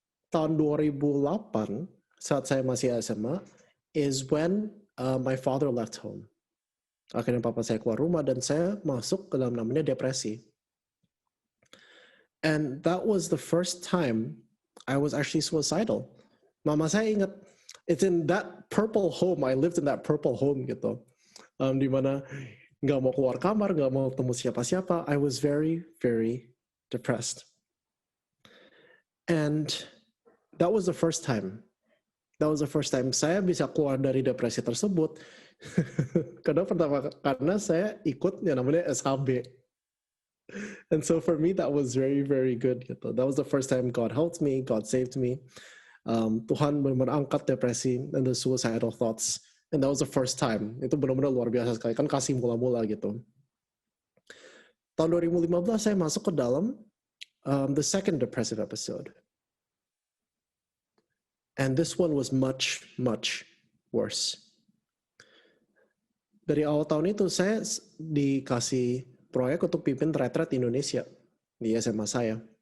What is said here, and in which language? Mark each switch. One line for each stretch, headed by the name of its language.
Indonesian: Tahun 2008, saat saya masih SMA,
English: is when my father left home.
Indonesian: Akhirnya papa saya keluar rumah dan saya masuk ke dalam namanya depresi.
English: And that was the first time I was actually suicidal.
Indonesian: Mama saya ingat,
English: it's in that purple home, I lived in that purple home gitu.
Indonesian: Di mana nggak mau keluar kamar, nggak mau ketemu siapa-siapa.
English: I was very, very depressed. And that was the first time. That was the first time
Indonesian: saya bisa keluar dari depresi tersebut. Karena saya ikut yang namanya SHB.
English: And so for me, that was very, very good. Gitu. That was the first time God helped me, God saved me.
Indonesian: Tuhan benar-benar angkat depresi
English: and the suicidal thoughts. And that was the first time.
Indonesian: Itu benar-benar luar biasa sekali. Kan kasih mula-mula gitu. Tahun 2015 saya masuk ke dalam
English: the second depressive episode. And this one was much, much worse.
Indonesian: Dari awal tahun itu saya dikasih proyek untuk pimpin retret Indonesia di SMA saya.